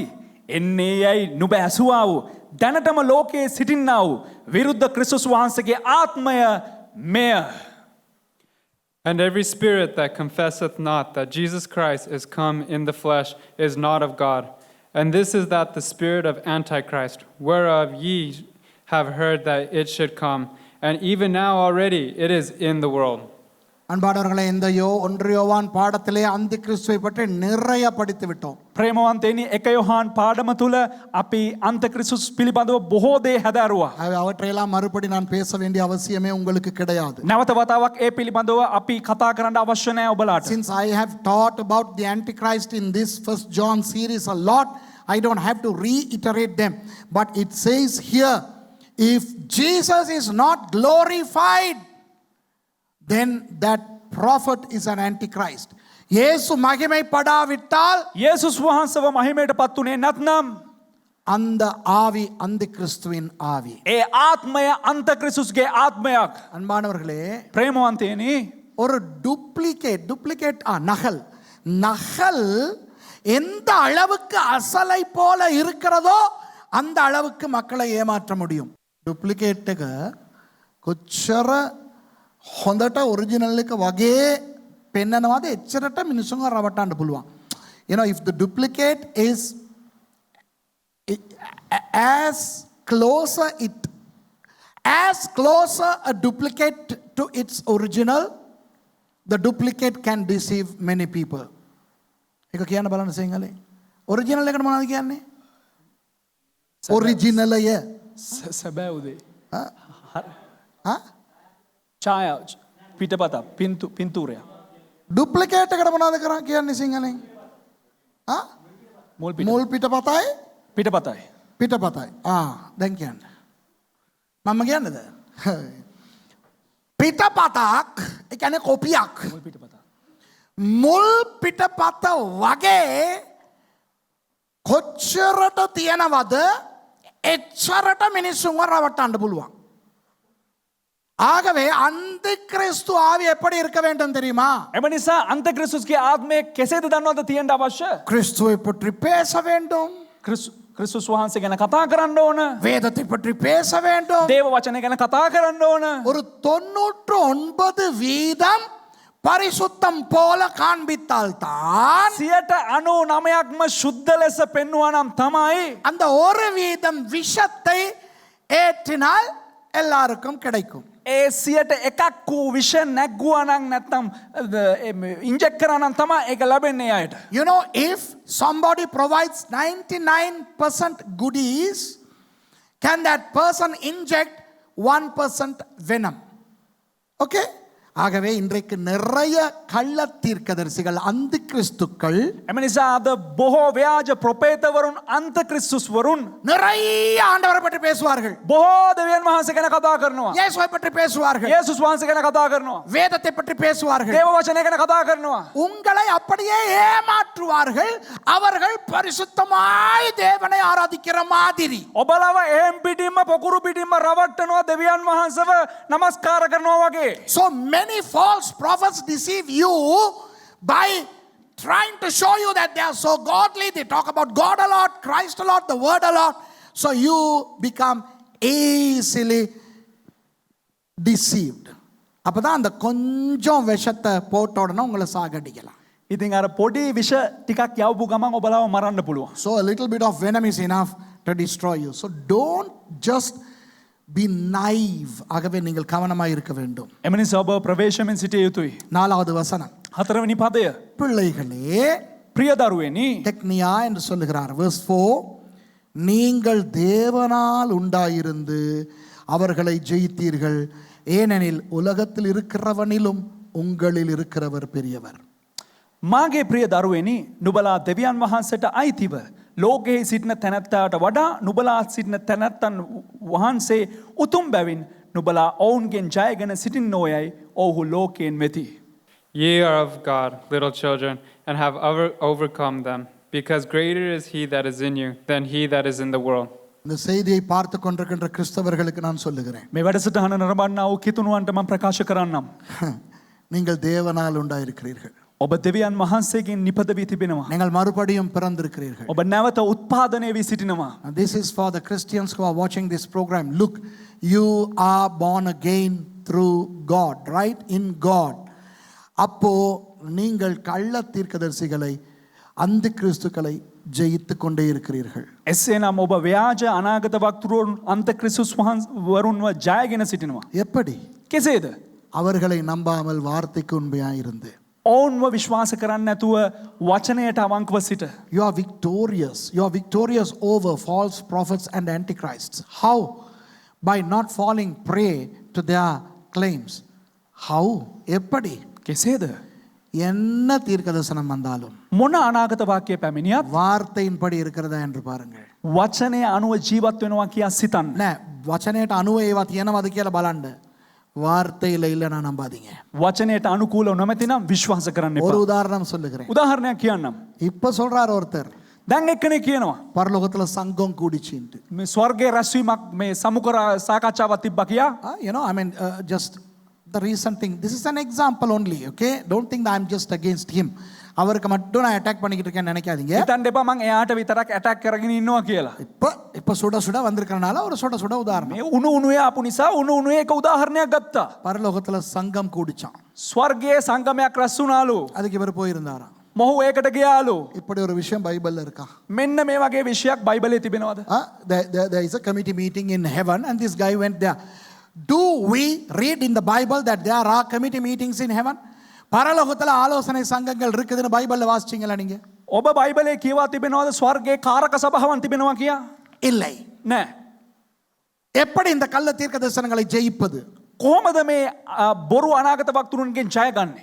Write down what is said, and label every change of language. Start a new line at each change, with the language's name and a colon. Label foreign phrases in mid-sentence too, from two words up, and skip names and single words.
Sinhala: එන්නේ යයි නුඹ ඇසුවා වූ දැනටම ලෝකයේ සිටින්නා වූ විරුද්ධ ක්‍රිස්තුස් වහන්සේගේ ආත්මය මෙය.
English: And every spirit that confesseth not that Jesus Christ is come in the flesh is not of God. And this is that the spirit of Antichrist, whereof ye have heard that it should come, and even now already it is in the world.
Tamil: அன்பானவர்களே, இந்த 1 யோவான் பாடத்திலே அந்த கிறிஸ்துவை பற்றி நிறைய படித்து விட்டோம்.
Sinhala: ප්‍රේමවන්තයනි 1 යොහාන් පාඩම තුල අපි අන්ත ක්‍රිස්තුස් පිළිබඳව බොහෝ දේ හැදෑරුවා.
Tamil: அவற்றையெல்லாம் மறுபடி நான் பேச வேண்டிய அவசியமே உங்களுக்கு கிடையாது.
Sinhala: නැවත වතාවක් ඒ පිළිබඳව අපි කතා කරන්න අවශ්‍ය නැහැ ඔබලාට.
English: Since I have taught about the Antichrist in this First John series a lot, I don't have to reiterate them. But it says here, if Jesus is not glorified, then that prophet is an Antichrist.
Tamil: இயேசு மகிமைப்படாவிட்டால்,
Sinhala: යේසුස් වහන්සේව මහිමයට පත්ුනේ නැත්නම්
Tamil: அந்த ஆவி அந்த கிறிஸ்துவின் ஆவி.
Sinhala: ඒ ආත්මය අන්ත ක්‍රිස්තුස්ගේ ආත්මයක්.
Tamil: அன்பானவர்களே,
Sinhala: ප්‍රේමවන්තයනි
Tamil: ஒரு டூப்ளிகேட் நகல் எந்த அளவுக்கு அசலை போல இருக்கிறதோ அந்த அளவுக்கு மக்களை ஏமாற்ற முடியும்.
Sinhala: ඩුප්ලිකේට් එක කොච්චර හොඳට ඔරිජිනල් එක වගේ පෙන්නනවාද එච්චරට මිනිස්සුන්ව රවට්ටන්න පුළුවන්.
English: You know, if the duplicate is as closer a duplicate to its original, the duplicate can deceive many people.
Sinhala: ඒක කියන්න බලන්න සිංහලේ. ඔරිජිනල් එකට මොනවද කියන්නේ? ඔරිජිනලය. සැබෑවුදේ Chaya, පිටපත පින්තූරය. ඩුප්ලිකේට් එකට මොනවද කරන්නේ කියන්නේ සිංහලෙන්? මුල් පිටපතයි පිටපතයි. දැන් කියන්න. මම කියන්නද? පිටපතක් ඒ කියන්නේ කොපියක්. මුල් පිටපත වගේ කොච්චරට තියනවද එච්චරට මිනිස්සුන්ව රවට්ටන්න පුළුවන්.
Tamil: ஆகவே அந்த கிறிஸ்து ஆவி எப்படி இருக்க வேண்டும் தெரியுமா?
Sinhala: එම නිසා අන්ත ක්‍රිස්තුස්ගේ ආත්මය කෙසේද දන්නවද තියෙන්න අවශ්‍ය?
Tamil: கிறிஸ்துவை பற்றி பேச வேண்டும்.
Sinhala: ක්‍රිස්තුස් වහන්සේ ගැන කතා කරන්න ඕන.
Tamil: வேதத்தை பற்றி பேச வேண்டும்.
Sinhala: දේව වචනය ගැන කතා කරන්න ඕන.
Tamil: ஒரு 99% பரிசுத்தம் போல காண்பித்தால் தான்
Sinhala: 99%ක්ම ශුද්ධ ලෙස පෙන්වුවා නම් තමයි
Tamil: அந்த 1% விஷத்தை ஏற்றினால் எல்லாருக்கும் கிடைக்கும்.
Sinhala: ඒ 101ක් වූ විෂ නැග්ගුවා නම් නැත්නම් ඉන්ජෙක්ට් කරා නම් තමයි ඒක ලැබෙන්නේ අයට.
English: You know, if somebody provides 99% goodies, can that person inject 1% venom? Okay?
Tamil: ஆகவே இன்றைக்கு நிறைய கள்ள தீர்க்கதரிசிகள் அந்த கிறிஸ்துக்கள்
Sinhala: එම නිසා අද බොහෝ ව්‍යාජ ප්‍රොපේතවරුන් අන්ත ක්‍රිස්තුස් වරුන්
Tamil: நிறைய ஆண்டவரை பற்றி பேசுவார்கள்.
Sinhala: බොහෝ දෙවියන් වහන්සේ ගැන කතා කරනවා.
Tamil: இயேசுவை பற்றி பேசுவார்கள்.
Sinhala: යේසුස් වහන්සේ ගැන කතා කරනවා.
Tamil: வேதத்தை பற்றி பேசுவார்கள்.
Sinhala: දේව වචනය ගැන කතා කරනවා.
Tamil: உங்களை அப்படியே ஏமாற்றுவார்கள். அவர்கள் பரிசுத்தமாய் தேவனை ஆராதிக்கிற மாதிரி.
Sinhala: ඔබලව එහෙම් පිටින්ම පොකුරු පිටින්ම රවට්ටනවා දෙවියන් වහන්සේව නමස්කාර කරනවා වගේ.
English: So many false prophets deceive you by trying to show you that they are so godly. They talk about God a lot, Christ a lot, the word a lot. So you become easily deceived.
Tamil: அப்பதான் அந்த கொஞ்சம் விஷத்தை போட்ட உடனே உங்களை சாகடிக்கலாம்.
Sinhala: ඉතින් අර පොඩි විෂ ටිකක් යවපු ගමන් ඔබලව මරන්න පුළුවන්.
English: So a little bit of venom is enough to destroy you. So don't just be naive.
Tamil: ஆகவே நீங்கள் கவனமாக இருக்க வேண்டும்.
Sinhala: එම නිසා ඔබ ප්‍රවේශමෙන් සිටිය යුතුයි.
Tamil: 4வது வசனம்.
Sinhala: හතරවෙනි පදය.
Tamil: பிள்ளைகளே,
Sinhala: ප්‍රිය දරුවනි,
Tamil: டெக்னியா என்று சொல்லுகிறார். verse 4, நீங்கள் தேவனால் உண்டாயிருந்து அவர்களை ஜெயித்தீர்கள், ஏனெனில் உலகத்தில் இருக்கிறவனிலும் உங்களில் இருக்கிறவர் பெரியவர்.
Sinhala: මාගේ ප්‍රිය දරුවනි, නුබලා දෙවියන් වහන්සේට අයිතිව ලෝකයේ සිටින තැනැත්තාට වඩා නුබලා සිටින තැනැත්තන් වහන්සේ උතුම් බැවින් නුබලා ඔවුන්ගෙන් ජයගෙන සිටින්නෝයයි ඔවුහු ලෝකයෙන් වෙති.
English: Ye are of God, little children, and have overcome them, because greater is he that is in you than he that is in the world.
Tamil: இந்த செய்தியை பார்த்து கொண்டிருக்கின்ற கிறிஸ்தவர்களுக்கு நான் சொல்லுகிறேன்,
Sinhala: මේ වැඩසටහන නරඹන්නා වූ කිතුණුවන්ට මම ප්‍රකාශ කරන්නම්.
Tamil: நீங்கள் தேவனால் உண்டாயிருக்கிறீர்கள்.
Sinhala: ඔබ දෙවියන් වහන්සේගෙන් නිපද වී තිබෙනවා.
Tamil: நீங்கள் மறுபடியும் பிறந்திருக்கிறீர்கள்.
Sinhala: ඔබ නැවත උත්පාදනය වී සිටිනවා.
English: And this is for the Christians who are watching this program. Look, you are born again through God, right? In God.
Tamil: அப்போ நீங்கள் கள்ள தீர்க்கதரிசிகளை, அந்த கிறிஸ்துக்களை ஜெயித்து கொண்டே இருக்கிறீர்கள்.
Sinhala: එසේනම් ඔබ ව්‍යාජ අනාගත වක්තුරුන් අන්ත ක්‍රිස්තුස් වරුන්ව ජයගෙන සිටිනවා.
Tamil: எப்படி?
Sinhala: කෙසේද?
Tamil: அவர்களை நம்பாமல் வார்த்தைக்கு உண்மையாக இருந்து.
Sinhala: ඔවුන්ව විශ්වාස කරන්න නැතුව වචනයට අවංකව සිට.
English: You are victorious. You are victorious over false prophets and antichrists. How? By not falling prey to their claims. How?
Tamil: எப்படி?
Sinhala: කෙසේද?
Tamil: என்ன தீர்க்கதரிசனம் வந்தாலும்
Sinhala: මොන අනාගත වාක්‍යය පැමිණියත්
Tamil: வார்த்தையின்படி இருக்கிறதா என்று பாருங்கள்.
Sinhala: වචනය අනුව ජීවත් වෙනවා කියා සිතන්න. නෑ, වචනයට අනුව ඒවා තියෙනවද කියලා බලන්න.
Tamil: வார்த்தையில இல்லைன்னா நம்பாதீங்க.
Sinhala: වචනයට අනුකූලව නොමැතිනම් විශ්වාස කරන්න
Tamil: ஒரு
Sinhala: එපා.
Tamil: உதாரணம் சொல்லுகிறேன்.
Sinhala: උදාහරණයක් කියන්නම්.
Tamil: இப்ப சொல்றார் ஒருத்தர்,
Sinhala: දැන් එක්කෙනෙක් කියනවා
Tamil: பரலோகத்துல சங்கம் கூடிச்சுட்டு.
Sinhala: මේ ස්වර්ගයේ රැස්වීමක් මේ සමුකර සාකච්ඡාවක් තිබ්බා කියා.
English: You know, I mean, just the recent thing. This is an example only, okay? Don't think that I'm just against him.
Tamil: அவருக்கு மட்டும் நான் அட்டாக் பண்ணிக்கிட்டு இருக்கேன்னு நினைக்காதீங்க.
Sinhala: හිතන්න එපා මං එයාට විතරක් ඇටැක් කරගෙන ඉන්නවා කියලා.
Tamil: இப்ப சுட சுட வந்திருக்கறனால ஒரு சுட சுட உதாரணம்.
Sinhala: මේ උණු උණුවේ ආපු නිසා උණු උණුවේ එක උදාහරණයක් ගත්තා.
Tamil: பரலோகத்துல சங்கம் கூடிச்சான்.
Sinhala: ස්වර්ගයේ සංගමයක් රැස් වුණාලු.
Tamil: அதுக்கு இவர் போயிருந்தாராம்.
Sinhala: මොහු ඒකට ගියාලු.
Tamil: இப்படி ஒரு விஷயம் பைபிள்ல இருக்கா?
Sinhala: මෙන්න මේ වගේ විෂයක් බයිබලයේ තිබෙනවද?
English: There is a committee meeting in heaven and this guy went there. Do we read in the Bible that there are committee meetings in heaven?
Tamil: பரலோகத்துல ஆலோசனை சங்கங்கள் இருக்குதுன்னு பைபிள்ல வாசிச்சீங்களா நீங்க?
Sinhala: ඔබ බයිබලයේ කියවා තිබෙනවද ස්වර්ගයේ කාරක සභාවන් තිබෙනවා කියා?
Tamil: இல்லை.
Sinhala: නෑ.
Tamil: எப்படி இந்த கள்ள தீர்க்க தரிசனங்களை ஜெயிப்பது?
Sinhala: කොහොමද මේ බොරු අනාගත වක්තුරුන්ගෙන් ජය ගන්නේ?